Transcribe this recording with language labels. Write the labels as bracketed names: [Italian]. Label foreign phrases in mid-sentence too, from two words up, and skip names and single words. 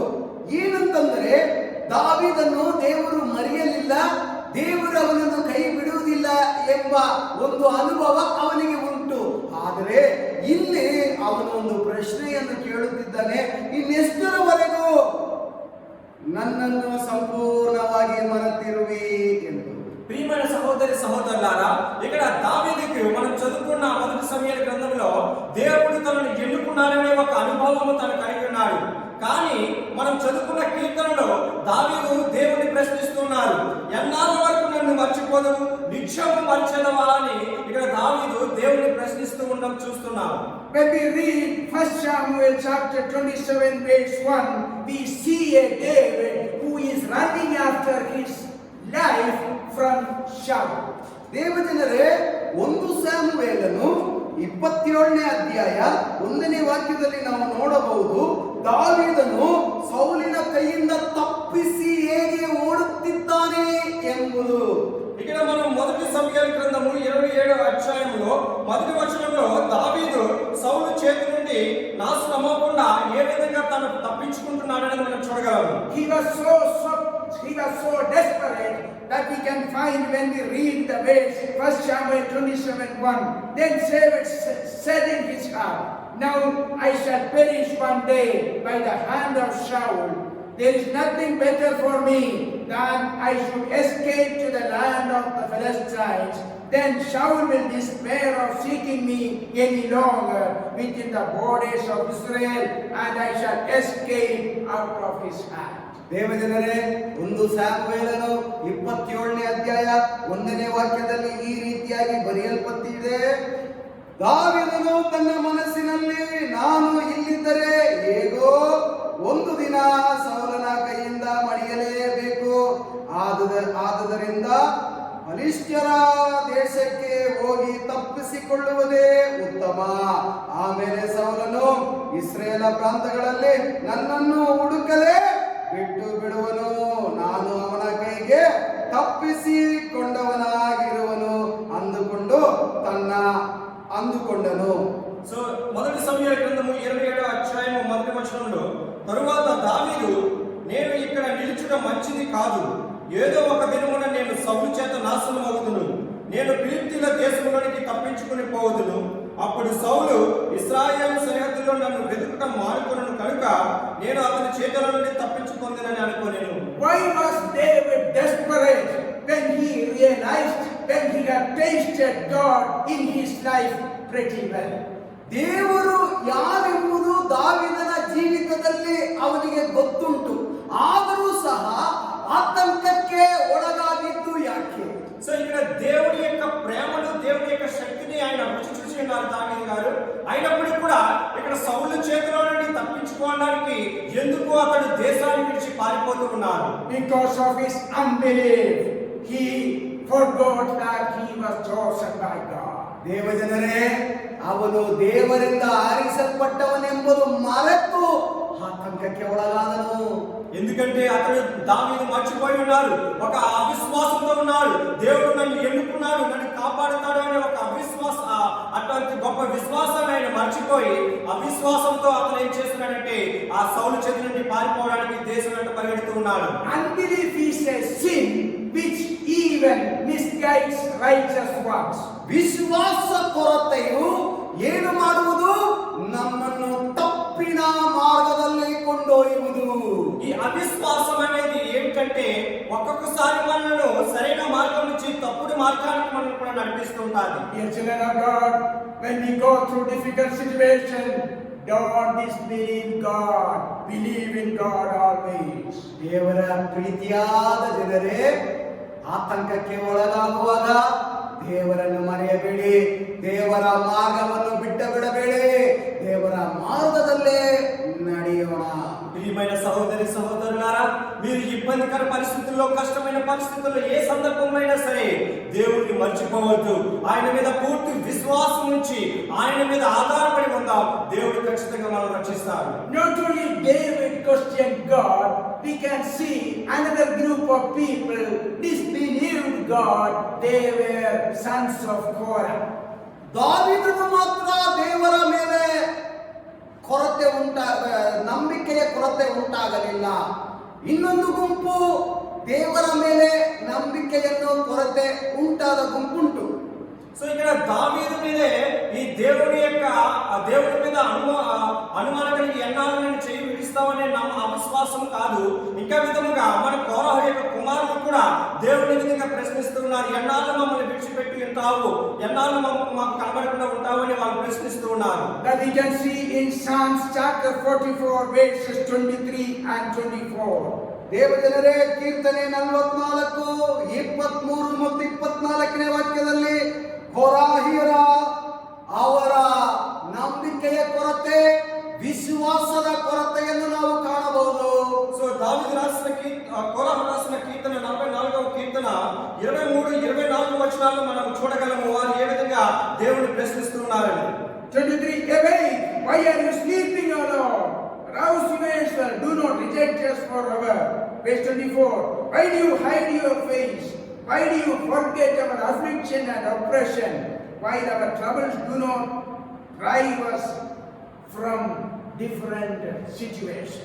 [Kannada] ಏನಂತಂದ್ರೆ, ದಾವೀದನ್ನು ದೇವರು ಮರೆಯಲಿಲ್ಲ, ದೇವರು ಅವನನ್ನು ಕೈ ಬಿಡುವುದಿಲ್ಲ ಎಂಬ ಒಂದು ಅನುಭವ ಅವನಿಗೆ ಉಂಟು. ಆದರೆ ಇಲ್ಲಿ ಅವನು ಒಂದು ಪ್ರಶ್ನೆಯನ್ನು ಕೇಳುತ್ತಿದ್ದಾನೆ, ಇನ್ನೆಷ್ಟರವರೆಗೂ ನನ್ನನ್ನು ಸಂಪೂರ್ಣವಾಗಿ ಮರೆತಿರುವಿ ಎಂದು. [Telugu] ప్రియమైన సహోదరి సహోదరులారా, ఇక్కడ దావీదుకు మనం చదువుకున్న మొదటి సమూయేలు గ్రంథంలో దేవుడు తనను ఎన్నుకున్నాడనే ఒక అనుభవము తను కలిగి ఉన్నాడు. కానీ మనం చదువుకున్న కీర్తనలో దావీదు దేవుని ప్రశ్నిస్తున్నారు, ఎన్నాళ్ళ వరకు నన్ను మర్చిపోదవు, నిత్యము మర్చెదవా అని ఇక్కడ దావీదు దేవుని ప్రశ్నిస్తూ ఉండడం చూస్తున్నాం. [English] When we read 1 Samuel chapter 27 verse 1, we see a David who is running after his life from Shaul. [Kannada] ದೇವಜನರೇ, 1 ಸಾಮುವೇಲನು 27ನೇ ಅಧ್ಯಾಯ 1ನೇ ವಾಕ್ಯದಲ್ಲಿ ನಾವು ನೋಡಬಹುದು, ದಾವೀದನು ಸೌಲಿನ ಕೈಯಿಂದ ತಪ್ಪಿಸಿ ಹೇಗೆ ಓಡುತ್ತಿದ್ದಾನೆ ಎಂಬುದು. [Telugu] ఇక్కడ మనం మొదటి సమూయేలు గ్రంథము 27వ అధ్యాయంలో మొదటి వచనంలో దావీదు సౌలు చేతి నుండి నాశనం అవ్వకుండా ఏ విధంగా తను తప్పించుకుంటున్నాడని మనం చూడగలము. [English] He was so desperate that we can find when we read the verse 1 Samuel 27:1. Then David said in his heart, now I shall perish one day by the hand of Shaul. There is nothing better for me than I should escape to the land of the Philistines. Then Shaul will despair of seeking me any longer within the borders of Israel, and I shall escape out of his hand. [Kannada] ದೇವಜನರೇ, 1 ಸಾಮುವೇಲನು 27ನೇ ಅಧ್ಯಾಯ 1ನೇ ವಾಕ್ಯದಲ್ಲಿ ಈ ರೀತಿಯಾಗಿ ಬರೆಯಲ್ಪಟ್ಟಿದೆ, ದಾವೀದನು ತನ್ನ ಮನಸ್ಸಿನಲ್ಲಿ, ನಾನು ಇಲ್ಲಿದ್ದರೆ ಹೇಗೋ ಒಂದು ದಿನ ಸೌಲನ ಕೈಯಿಂದ ಮಡಿಯಲೇಬೇಕು, ಆದುದರಿಂದ ಫಲಿಷ್ಟ್ಯರ ದೇಶಕ್ಕೆ ಹೋಗಿ ತಪ್ಪಿಸಿಕೊಳ್ಳುವುದೇ ಉತ್ತಮ. ಆಮೇಲೆ ಸೌಲನು ಇಸ್ರೇಲ ಪ್ರಾಂತಗಳಲ್ಲಿ ನನ್ನನ್ನು ಹುಡುಕದೆ ಬಿಟ್ಟು ಬಿಡುವನು, ನಾನು ಅವನ ಕೈಗೆ ತಪ್ಪಿಸಿಕೊಂಡವನಾಗಿರುವನು ಅಂದುಕೊಂಡನು. [Telugu] సో మొదటి సమూయేలు గ్రంథము 27వ అధ్యాయము మొదటి వచనంలో, తరువాత దావీదు, నేను ఇక్కడ నిలుచుట మంచిది కాదు, ఏదో ఒక దినమున నేను సౌలు చేత నాశనం అవుదును, నేను ఫిలిష్తీయుల దేశములోనికి తప్పించుకుని పోవుదును. అప్పుడు సౌలు ఇశ్రాయేలు సరిహద్దులో నన్ను వెతుకటం మానుకొనును కనుక నేను అతని చేతుల నుండి తప్పించుకొందునని అనుకోలేను. [English] Why was David desperate when he realized, when he had tasted God in his life pretty well? [Kannada] ದೇವರು ಯಾರೆಂಬುದು ದಾವೀದನ ಜೀವಿತದಲ್ಲಿ ಅವನಿಗೆ ಗೊತ್ತುಂಟು, ಆದರೂ ಸಹ ಆತಂಕಕ್ಕೆ ಒಳಗಾಗಿದ್ದು ಯಾಕೆ? [Telugu] సో ఇక్కడ దేవుడి యొక్క ప్రేమను, దేవుడి యొక్క శక్తిని ఆయన రుచి చూసి ఉన్నారు దావీదు గారు. అయినప్పటికీ కూడా ఇక్కడ సౌలు చేతిలో నుండి తప్పించుకోవడానికి ఎందుకు అతడు దేశాన్ని విడిచి పారిపోతూ ఉన్నారు? [English] Because of his unbelief, he forgot that he was chosen by God. [Kannada] ದೇವಜನರೇ, ಅವನು ದೇವರಿಂದ ಆರಿಸಲ್ಪಟ್ಟವನೆಂಬುದು ಮರೆತು ಆತಂಕಕ್ಕೆ ಒಳಗಾದನು. [Telugu] ఎందుకంటే అతడు దావీదు మర్చిపోయి ఉన్నారు, ఒక అవిశ్వాసంతో ఉన్నాడు. దేవుడు నన్ను ఎన్నుకున్నాడు, నన్ను కాపాడుతాడు అనే ఒక అటువంటి గొప్ప విశ్వాసాన్ని ఆయన మర్చిపోయి అవిశ్వాసంతో అతను ఏం చేస్తున్నాడంటే ఆ సౌలు చేతి నుండి పారిపోవడానికి దేశం వెంట పరిగెడుతూ ఉన్నాడు. [English] Unbelief is a sin which even misguides righteous ones. [Kannada] ವಿಶ್ವಾಸ ಕೊರತೆಯು ಏನು ಮಾಡುವುದು? ನಮ್ಮನ್ನು ತಪ್ಪಿನ ಮಾರ್ಗದಲ್ಲಿ ಕೊಂಡೊಯ್ಯುವುದು. [Telugu] ఈ అవిశ్వాసం అనేది ఏమిటంటే ఒక్కొక్కసారి మనల్ని సరైన మార్గం నుంచి తప్పుడు మార్గానికి మనం కూడా నడిపిస్తూ ఉంటుంది. [English] Dear children of God, when we go through difficult situation, don't disbelieve God. Believe in God always. [Kannada] ದೇವರ ಪ್ರೀತಿಯಾದ ಜನರೇ, ಆತಂಕಕ್ಕೆ ಒಳಗಾಗುವಾಗ ದೇವರನ್ನು ಮರೆಯಬೇಡಿ, ದೇವರ ಮಾರ್ಗವನ್ನು ಬಿಟ್ಟು ಬಿಡಬೇಡಿ, ದೇವರ ಮಾರ್ಗದಲ್ಲೇ ನಡೆಯೋಣ. [Telugu] ప్రియమైన సహోదరి సహోదరులారా, మీరు ఇబ్బందికర పరిస్థితుల్లో, కష్టమైన పరిస్థితుల్లో ఏ సందర్భంలో అయినా సరే దేవుడిని మర్చిపోవద్దు. ఆయన మీద పూర్తి విశ్వాసం ఉంచి ఆయన మీద ఆధారపడి ఉందాం. దేవుడు ఖచ్చితంగా మనం రక్షిస్తారు. [English] Not only David questioned God, we can see another group of people disbelieved God. They were sons of Korah. [Kannada] ದಾವೀದನು ಮಾತ್ರ ದೇವರ ಮೇಲೆ ನಂಬಿಕೆಯ ಕೊರತೆ ಉಂಟಾಗಲಿಲ್ಲ. ಇನ್ನೊಂದು ಗುಂಪು ದೇವರ ಮೇಲೆ ನಂಬಿಕೆಯನ್ನು ಕೊರತೆ ಉಂಟಾದ ಗುಂಪುಂಟು. [Telugu] సో ఇక్కడ దావీదు మీదే ఈ దేవుడి మీద అనుమానం కలిగి ఎన్నాళ్ళు నేను చేయి విడిస్తామనే అవిశ్వాసం కాదు, ఇంకా విధముగా మన కోరహు యొక్క కుమారుడు కూడా దేవుని విధంగా ప్రశ్నిస్తున్నారు. ఎన్నాళ్ళు మమ్మల్ని విడిచిపెట్టి ఉంటావు, ఎన్నాళ్ళు మాకు కనబడకుండా ఉంటావు అని వాళ్ళు ప్రశ్నిస్తూ ఉన్నారు. [English] That we can see in Psalms chapter 44 verses 23 and 24. [Kannada] ದೇವಜನರೇ, ಕೀರ್ತನೆ 44, 23 ಮತ್ತು 24ನೇ ವಾಕ್ಯದಲ್ಲಿ ಕೋರಾಹಿಯರ ಅವರ ನಂಬಿಕೆಯ ಕೊರತೆ, ವಿಶ್ವಾಸದ ಕೊರತೆಯನ್ನು ನಾವು ಕಾಣಬಹುದು. [Telugu] సో దావీదు కోరహు రాసిన కీర్తన 44వ కీర్తన 23, 24 వచనాలను మనం చూడగలము. వారు ఏ విధంగా దేవుని ప్రశ్నిస్తున్నారని. [English] 23, awake, why are you sleeping, O Lord? Rouse yourself, do not reject us forever. Verse 24, why do you hide your face? Why do you forget our affliction and oppression? While our troubles do not drive us from different situations.